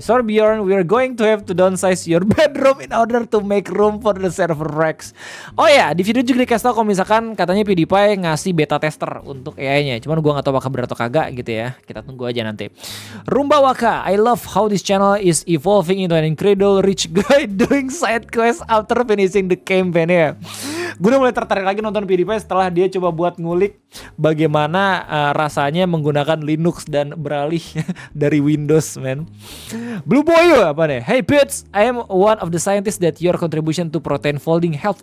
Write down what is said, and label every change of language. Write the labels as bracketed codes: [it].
[en] Sorry Bjorn, we're going to have to downsize your bedroom in order to make room for the server Rex. [id] Oh ya, di video juga dikasih tau kalau misalkan katanya PewDiePie ngasih beta tester untuk AI-nya. Cuman gue nggak tahu apakah benar atau kagak gitu ya. Kita tunggu aja nanti. [en] Rumba Waka, I love how this channel is evolving into an incredible rich guy doing side quest after finishing the campaign ya. [id] Gue udah mulai tertarik lagi nonton PewDiePie setelah dia coba buat ngulik bagaimana rasanya menggunakan Linux dan beralih dari Windows, man. Blue Boy apa nih? [en] Hey Pits, I am one of the scientists that your contribution to protein folding help.